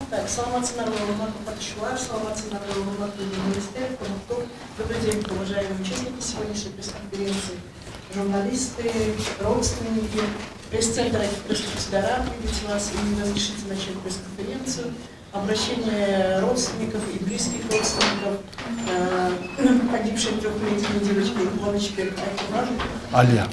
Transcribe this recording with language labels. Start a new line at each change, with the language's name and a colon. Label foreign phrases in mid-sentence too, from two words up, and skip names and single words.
Kyrgyz: Так, саламатсыздар, урматтуу катышуулар, саламатсыздар, урматтуу журналисттер, конуктор.
Russian: Добрый день, уважаемые участники сегодняшней пресс-конференции, журналисты, родственники, пресс-центр пресс-секретаря, приветствую вас и разрешите начать пресс-конференцию. Обращение родственников и близких родственников погибшей трехлетней девочки Иванычбек Алия.